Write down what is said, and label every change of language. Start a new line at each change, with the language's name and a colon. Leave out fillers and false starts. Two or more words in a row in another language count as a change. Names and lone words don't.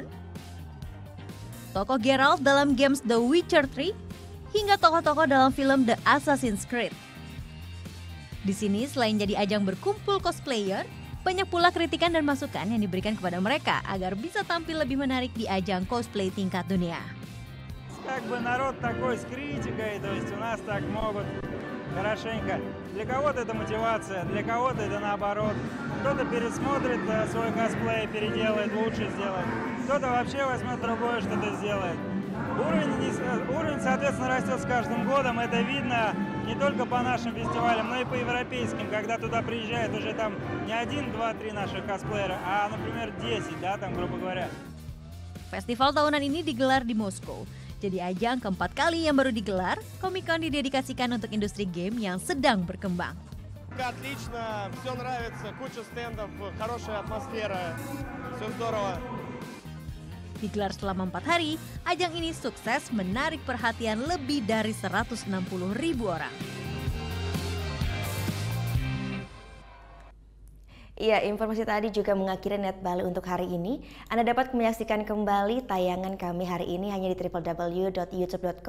Indonesian: Tokoh Geralt dalam games The Witcher 3, hingga tokoh-tokoh dalam film The Assassin's Creed. Di sini selain jadi ajang berkumpul cosplayer, banyak pula kritikan dan masukan yang diberikan kepada mereka agar bisa tampil lebih menarik di ajang cosplay tingkat dunia.
Russian: Как бы народ такой с критикой, то есть у нас так могут хорошенько. Для кого-то это мотивация, для кого-то это наоборот. Кто-то пересмотрит свой косплей, переделает, лучше сделает. Кто-то вообще возьмет другое, что-то сделает. Уровень, соответственно, растет с каждым годом. Это видно не только по нашим фестивалям, но и по европейским, когда туда приезжает уже там не 1, 2, 3 наших косплеера, а, например, 10, да, там, грубо говоря.
Indonesian: Festival tahunan ini digelar di Moskow. Jadi ajang keempat kali yang baru digelar, Comic-Con didedikasikan untuk industri game yang sedang berkembang.
Russian: Отлично, все нравится, куча стендов, хорошая атмосфера, все здорово.
Indonesian: Digelar selama 4 hari, ajang ini sukses menarik perhatian lebih dari 160.000 orang. Iya, informasi tadi juga mengakhiri Net Bali untuk hari ini. Anda dapat menyaksikan kembali tayangan kami hari ini hanya di www.youtube.com/netbali.